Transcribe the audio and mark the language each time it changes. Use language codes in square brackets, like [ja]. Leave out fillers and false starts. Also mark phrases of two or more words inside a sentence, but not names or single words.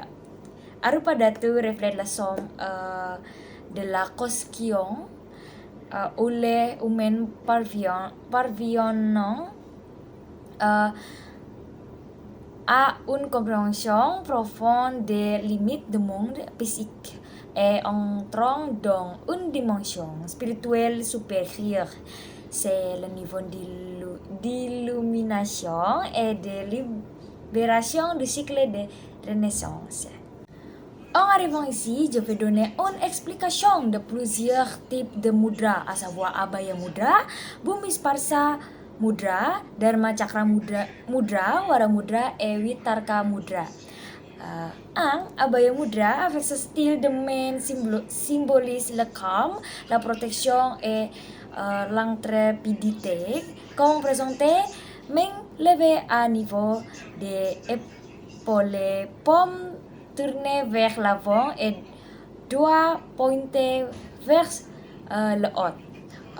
[fr] Arupadhatu reflète la somme de la conscience où les humains parviennent à une compréhension profonde des limites du monde physique et entrant dans une dimension spirituelle supérieure. c'est le niveau d'illumination et de libération du cycle de renaissance. En arrivant ici, je vais donner une explication de plusieurs types de mudra, à savoir Abhaya Mudra, Bhumisparsa Mudra, Dharma Chakra Mudra, Wara Mudra et Vitarka Mudra. Abhaya Mudra, avec ce style de main, symbolise le calme, la protection et l'intrépidité. Comme présenté, main levée à niveau des épaules, paumes tournées vers l'avant et doigts pointés vers le haut.